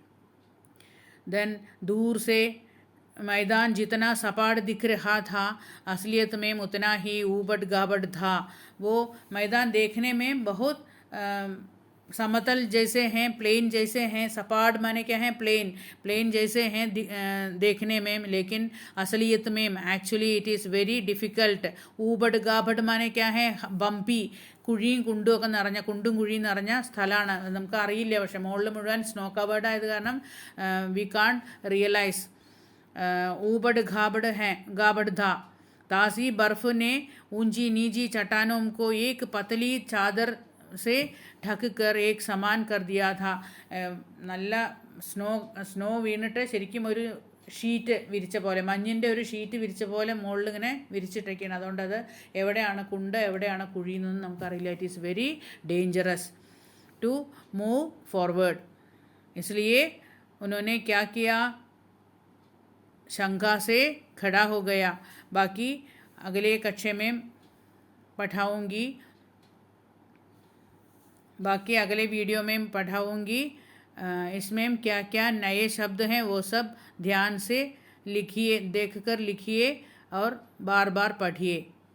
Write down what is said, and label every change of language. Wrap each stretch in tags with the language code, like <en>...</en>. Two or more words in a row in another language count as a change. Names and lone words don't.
<hi>देन दूर से मैदान जितना सपाट दिख रहा था, असलियत में उतना ही ऊबड़ खाबड़ था। वो मैदान देखने में बहुत समतल जैसे हैं, प्लेन जैसे हैं। सपाट माने क्या है, प्लेन जैसे हैं देखने में, लेकिन असलियत में</hi> <en>actually it is very difficult.</en> <hi>ऊबड़ गाबड़ माने क्या है,</hi> <ml>ബമ്പി, കുഴിയും കുണ്ടും ഒക്കെ നിറഞ്ഞ, കുണ്ടും കുഴിയും നിറഞ്ഞ സ്ഥലമാണ്. നമുക്ക് അറിയില്ല, പക്ഷെ മുകളിൽ മുഴുവൻ</ml> <en>snow covered</en> <ml>ആയത് കാരണം</ml> <en>we can't realise.</en> <hi>ऊबड़ गाबड़ था। तासी बर्फ ने ऊंची नीची चट्टानों को एक पतली चादर से ढक कर एक समान कर दिया था।</hi> <ml>നല്ല സ്നോ വീണിട്ട് ശരിക്കും ഒരു ഷീറ്റ് വിരിച്ച പോലെ, മഞ്ഞിൻ്റെ ഒരു ഷീറ്റ് വിരിച്ച പോലെ മുകളിൽ ഇങ്ങനെ വിരിച്ചിട്ടൊക്കെയാണ്. അതുകൊണ്ട് അത് എവിടെയാണ് കുണ്ട് എവിടെയാണ് കുഴി എന്നൊന്നും നമുക്കറിയില്ല.</ml> <en>it is very dangerous to move forward.</en> <hi>इसलिए उन्होंने क्या किया, शंका से खड़ा हो गया। बाकी अगले कक्षा में पढ़ाऊँगी, बाकी अगले वीडियो में पढ़ाऊँगी। इसमें क्या क्या नए शब्द हैं वो सब ध्यान से लिखिए, देखकर लिखिए और बार बार पढ़िए।</hi>